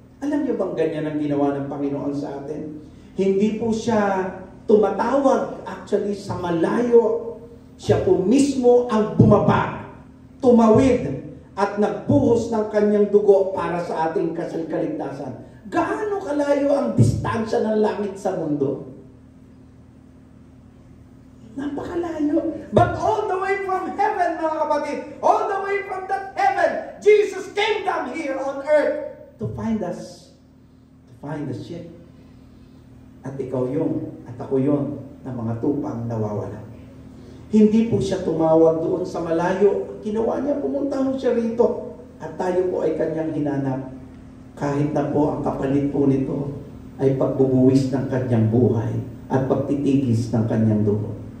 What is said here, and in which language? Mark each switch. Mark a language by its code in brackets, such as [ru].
[tl] Alam niyo bang ganyan ang ginawa ng Panginoon sa atin? Hindi po siya tumatawag actually sa malayo. Siya po mismo ang bumaba, tumawid, at nagbuhos ng kanyang dugo para sa ating kaligtasan. Gaano kalayo ang distansya ng langit sa mundo? Napakalayo. [en] But all the way from heaven, [tl] mga kapatid, [en] all the way from that heaven, Jesus came down here on earth to find us. To find the ship. [tl] At ikaw yun, at ako yun, na mga tupang nawawala. Hindi po siya tumawag doon sa malayo. Ginawa niya, pumunta ho siya rito. At tayo po ay kanyang hinanap. Kahit na po ang kapalit po nito ay pagbubuwis ng kanyang buhay at pagtitigis ng kanyang dugo.